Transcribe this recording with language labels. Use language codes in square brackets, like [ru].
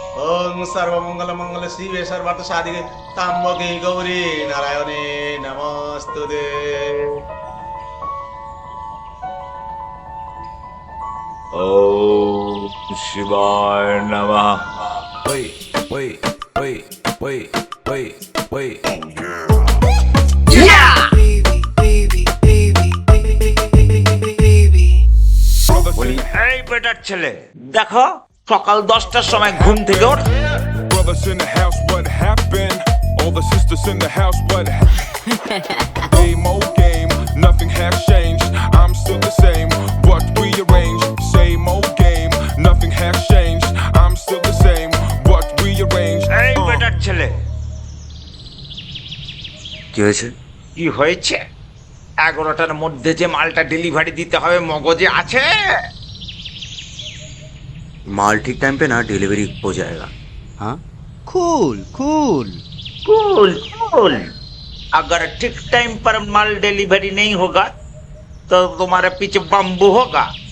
[sa] ओम सर्वमंगल मंगल शिवे सर्वार्थ साधिके ताम्बके गौरी नारायणी नमोस्तुते। ओम शिवाय नमः। [en] Wait, wait, wait, wait, wait, wait. [bn] বলি এই বেটার ছেলে দেখো সকাল 10টার সময় ঘুম থেকে ওঠ। [en] Brothers in the house, what happened? All the sisters in the house, what Same old game, nothing has changed. I'm still the same, what rearranged? Same old game, nothing has changed. I'm still the same, what rearranged? [bn] এই better ছেলে কি হয়েছে? কি হয়েছে? 11টার মধ্যে যে মালটা delivery দিতে হবে মগজে আছে? [hi] माल ठीक टाइम पे ना डिलीवरी हो जाएगा। हाँ कूल कूल कूल कूल। अगर ठीक टाइम पर माल डिलीवरी नहीं होगा तो तुम्हारे पीछे बम्बू होगा।